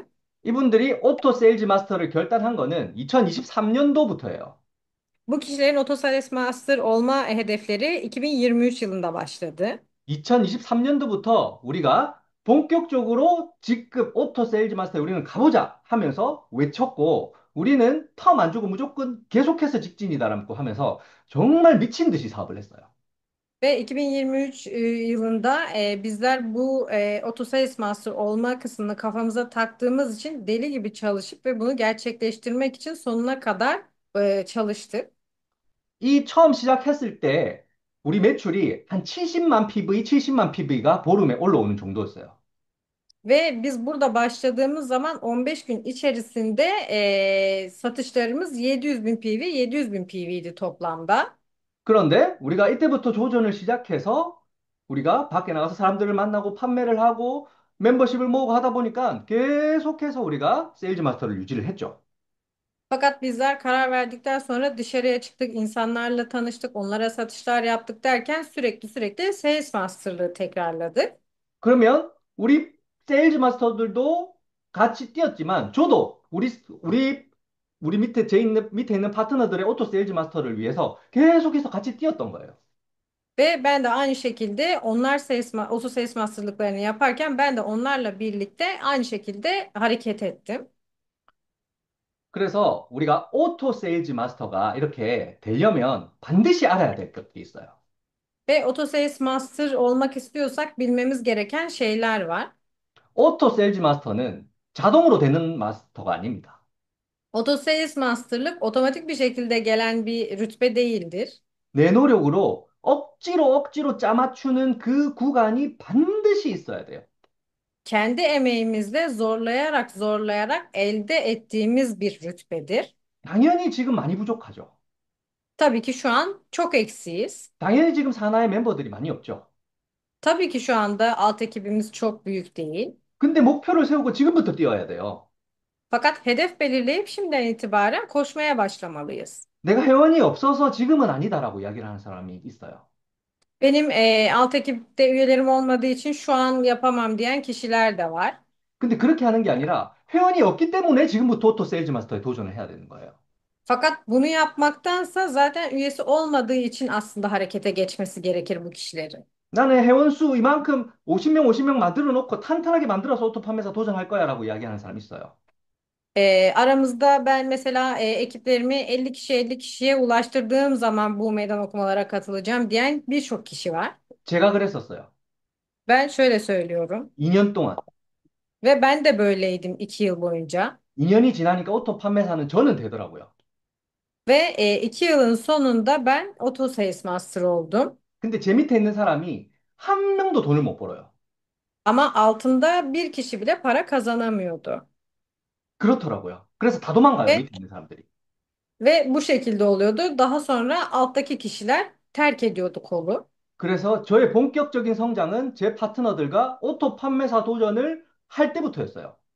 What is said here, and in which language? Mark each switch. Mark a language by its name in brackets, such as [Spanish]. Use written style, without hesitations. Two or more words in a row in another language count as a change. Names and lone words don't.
[Korean] 이분들이 오토 세일즈 마스터를 결단한 거는 2023년도부터예요. [Turkish] Bu kişilerin Otosales Master olma hedefleri 2023 yılında başladı. [Korean] 2023년도부터 우리가 본격적으로 직급 오토 세일즈 마스터에 우리는 가보자 하면서 외쳤고 우리는 텀 안 주고 무조건 계속해서 직진이다라고 하면서 정말 미친 듯이 사업을 했어요. [Turkish] Ve 2023 yılında bizler bu Otosales Master olma kısmını kafamıza taktığımız için deli gibi çalışıp ve bunu gerçekleştirmek için sonuna kadar çalıştık. [Korean] 이 처음 시작했을 때 우리 매출이 한 70만 PV, 70만 PV가 보름에 올라오는 정도였어요. [Turkish] Ve biz burada başladığımız zaman 15 gün içerisinde satışlarımız 700 bin PV, 700 bin PV'ydi toplamda. [Korean] 그런데 우리가 이때부터 조전을 시작해서 우리가 밖에 나가서 사람들을 만나고 판매를 하고 멤버십을 모으고 하다 보니까 계속해서 우리가 세일즈 마스터를 유지를 했죠. [Turkish] Fakat bizler karar verdikten sonra dışarıya çıktık, insanlarla tanıştık, onlara satışlar yaptık derken sürekli Sales Master'lığı tekrarladık. [Korean] 그러면 우리 세일즈 마스터들도 같이 뛰었지만 저도 우리 밑에 있는 파트너들의 오토 세일즈 마스터를 위해서 계속해서 같이 뛰었던 거예요. [Turkish] Ve ben de aynı şekilde onlar Auto Sales Master'lıklarını yaparken ben de onlarla birlikte aynı şekilde hareket ettim. [Korean] 그래서 우리가 오토 세일즈 마스터가 이렇게 되려면 반드시 알아야 될 것들이 있어요. [Turkish] Ve Auto Sales Master olmak istiyorsak bilmemiz gereken şeyler var. [Korean] 오토 세일즈 마스터는 자동으로 되는 마스터가 아닙니다. [Turkish] Auto Sales Master'lık otomatik bir şekilde gelen bir rütbe değildir. [Korean] 내 노력으로 억지로 짜맞추는 그 구간이 반드시 있어야 돼요. [Turkish] Kendi emeğimizle zorlayarak elde ettiğimiz bir rütbedir. [Korean] 당연히 지금 많이 부족하죠. [Turkish] Tabii ki şu an çok eksiyiz. [Korean] 당연히 지금 산하의 멤버들이 많이 없죠. [Turkish] Tabii ki şu anda alt ekibimiz çok büyük değil. [Korean] 근데 목표를 세우고 지금부터 뛰어야 돼요. [Turkish] Fakat hedef belirleyip şimdiden itibaren koşmaya başlamalıyız. [Korean] 내가 회원이 없어서 지금은 아니다라고 이야기를 하는 사람이 있어요. [Turkish] Benim alt ekipte üyelerim olmadığı için şu an yapamam diyen kişiler de var. [Korean] 근데 그렇게 하는 게 아니라 회원이 없기 때문에 지금부터 오토 세일즈 마스터에 도전을 해야 되는 거예요. [Turkish] Fakat bunu yapmaktansa zaten üyesi olmadığı için aslında harekete geçmesi gerekir bu kişilerin. [Korean] 나는 회원수 이만큼 50명, 50명 만들어 놓고 탄탄하게 만들어서 오토 판매사 도전할 거야라고 이야기하는 사람이 있어요. [Turkish] Aramızda ben mesela ekiplerimi 50 kişi 50 kişiye ulaştırdığım zaman bu meydan okumalara katılacağım diyen birçok kişi var. [Korean] 제가 그랬었어요. [Turkish] Ben şöyle söylüyorum [Korean] 2년 동안. [Turkish] ve ben de böyleydim 2 yıl boyunca [Korean] 2년이 지나니까 오토 판매사는 저는 되더라고요. [Turkish] ve 2 yılın sonunda ben Auto Sales Master oldum. [Korean] 근데 제 밑에 있는 사람이 한 명도 돈을 못 벌어요. [Turkish] Ama altında bir kişi bile para kazanamıyordu. [Korean] 그렇더라고요. 그래서 다 도망가요, [Turkish] Ve [Korean] 밑에 있는 사람들이. [Turkish] bu şekilde oluyordu. Daha sonra alttaki kişiler terk ediyordu kolu. [Korean] 그래서 저의 본격적인 성장은 제 파트너들과 오토 판매사 도전을 할 때부터였어요.